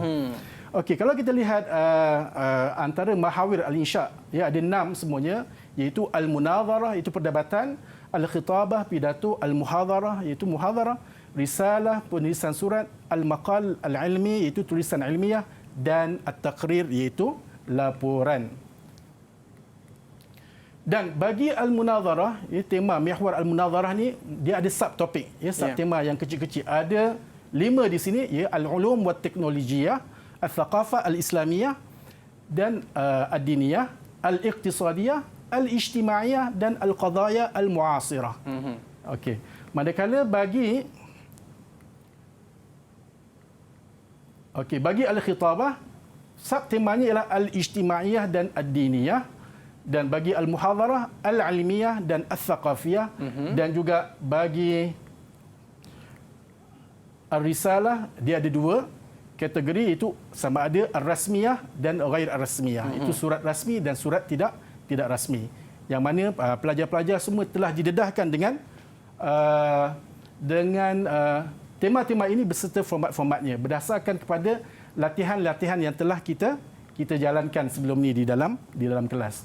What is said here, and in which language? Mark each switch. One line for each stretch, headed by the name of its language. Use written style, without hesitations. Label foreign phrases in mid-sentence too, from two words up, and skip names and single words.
Malay: Okey, kalau kita lihat antara
Arabic: محاور الإنشاء,
Malay: ya ada 6 semuanya, iaitu al-munadharah itu perdebatan, al-khitabah pidato, al-muhadharah iaitu muhadharah, risalah penulisan surat,
Arabic: المقال العلمي
Malay: iaitu tulisan ilmiah, dan at-taqrir iaitu laporan. Dan bagi al-munadharah, tema
Arabic: محور المناظرة
Malay: ni dia ada subtopik, ya subtema yang kecil-kecil. Ada 5 di sini,
Arabic: ya العلوم والتكنولوجية، الثقافة الإسلامية dan الدينية، الاقتصادية، الاجتماعية dan القضايا المعاصرة.
Malay: Okey. Manakala bagi bagi al-khitabah, subtemanya ialah al-ijtimaiyah dan ad-diniyah, dan bagi
Arabic: المحاضرة العلمية
Malay: dan al-thaqafiyah, dan juga bagi al-risalah dia ada 2 kategori, itu sama ada ar-rasmiyah dan
Arabic: غير الرسمية.
Malay: Itu surat rasmi dan surat tidak rasmi. Yang mana pelajar-pelajar semua telah didedahkan dengan tema-tema ini beserta format-formatnya berdasarkan kepada latihan-latihan yang telah kita jalankan sebelum ni di dalam kelas.